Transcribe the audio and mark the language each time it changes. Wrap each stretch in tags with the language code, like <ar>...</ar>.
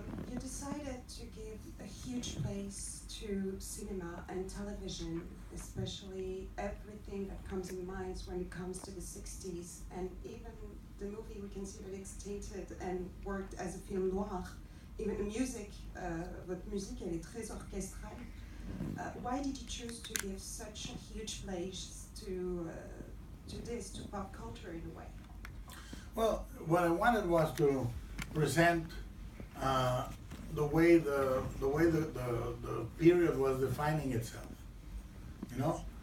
<en>You decided to give a huge place to cinema and television, especially everything that comes in mind when it comes to the 60s. And even the movie, we can see that it's tainted and worked as a film noir. Even the music,</en> <fr>votre musique, elle est très orchestrale.</fr> <en>Why did you choose to give such a huge place to this, to pop culture in a way? Well, what I wanted was to present the way the period was defining itself.</en>